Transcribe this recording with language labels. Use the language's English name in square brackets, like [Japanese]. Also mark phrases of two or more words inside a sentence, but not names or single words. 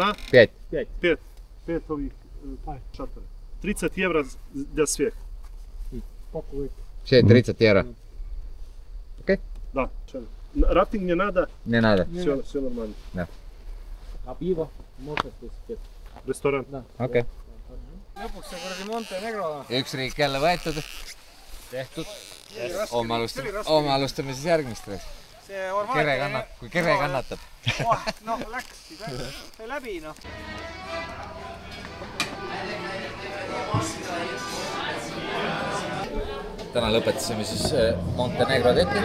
[Russian] 5 шаторов. 30 евро для всех. Все, 30 евро. Окей? Да. Рафтинг не надо. Не надо. Все нормально. Да. А пиво можно здесь? Ресторан. [Estonian] Okei. Lõpuks see kuradi Montenegro. Üks riik jälle võetud. Tehtud. Homme alustame siis järgmist. Kui kere kannatab. Noh, läks. Sai läbi, noh. Täna lõpetasime siis Montenegro teki.